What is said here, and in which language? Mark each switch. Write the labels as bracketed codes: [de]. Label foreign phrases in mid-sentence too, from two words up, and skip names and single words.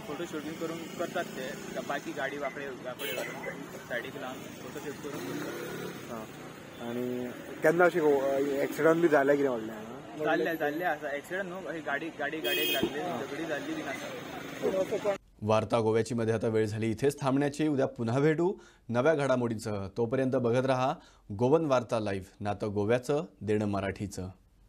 [en] photo shooting [mr] करून करतात ते. बाकी गाडी वाकडे घालून सायडीक लावन फोटोशूट करून करतात. [kok] आणि केन्ना अशें एक्सिडंट बी जालें कितें व्हडलें जाल्ले आसा. एक्सिडंट न्हू गाडयेक लागले झगडी जाल्ली बी आसा. [mr] वार्ता गोव्याची मध्ये आता वेळ झाली इथेच थांबण्याची. उद्या पुन्हा भेटू नव्या घडामोडींसह. तोपर्यंत बघत रहा गोवन वार्ता लाईव्ह. नातं गोव्याचं देणं मराठीचं.